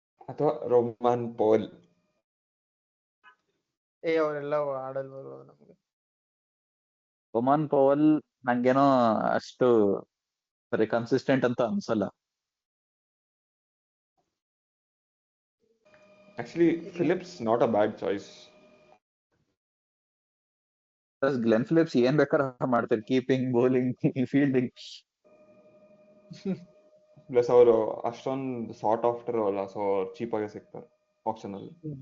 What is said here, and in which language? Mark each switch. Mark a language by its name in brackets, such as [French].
[Kannada] ಅಥವಾ Roman pole. ಅವರೆಲ್ಲ ಆಡಲ್ವರು ನಮ್ಗೆ. ಒಮಾನ್ ಪವಲ್ ನಂಗೇನೋ ಅಷ್ಟು ಕನ್ಸಿಸ್ಟೆಂಟ್ ಅಂತ ಅನ್ಸಲ್ಲ. [English] Actually, Phillips not a bad choice. [Kannada] Glenn Philips ಏನ್ ಬೇಕಾದ್ರೆ ಮಾಡ್ತಾರೆ, ಕೀಪಿಂಗ್, ಬೌಲಿಂಗ್, ಫೀಲ್ಡಿಂಗ್. ಪ್ಲಸ್ ಅವರು ಅಷ್ಟೊಂದು ಸಾರ್ಟ್ ಆಫ್ಟರ್ ಅಲ್ಲ, ಸೊ ಚೀಪ್ ಆಗಿ ಸಿಗ್ತಾರೆ ಆಪ್ಷನ್ ಅಲ್ಲಿ.